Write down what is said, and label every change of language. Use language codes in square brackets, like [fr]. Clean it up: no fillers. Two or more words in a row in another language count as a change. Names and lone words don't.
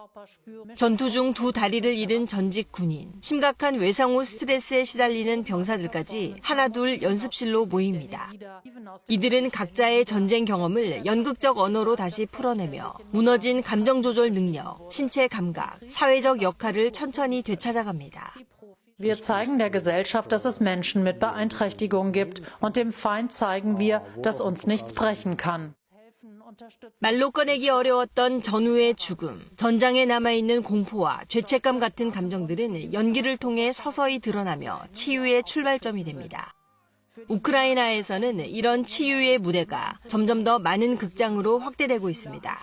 [ko] 전투 중 두 다리를 잃은 전직 군인, 심각한 외상 후 스트레스에 시달리는 병사들까지 하나둘 연습실로 모입니다. 이들은 각자의 전쟁 경험을 연극적 언어로 다시 풀어내며 무너진 감정 조절 능력, 신체 감각, 사회적 역할을 천천히 되찾아갑니다. [de] Wir zeigen der Gesellschaft, dass es Menschen mit Beeinträchtigungen gibt, und dem Feind zeigen wir, dass uns nichts brechen kann. [ko] 말로 꺼내기 어려웠던 전후의 죽음, 전장에 남아있는 공포와 죄책감 같은 감정들은 연기를 통해 서서히 드러나며 치유의 출발점이 됩니다. 우크라이나에서는 이런 치유의 무대가 점점 더 많은 극장으로 확대되고 있습니다.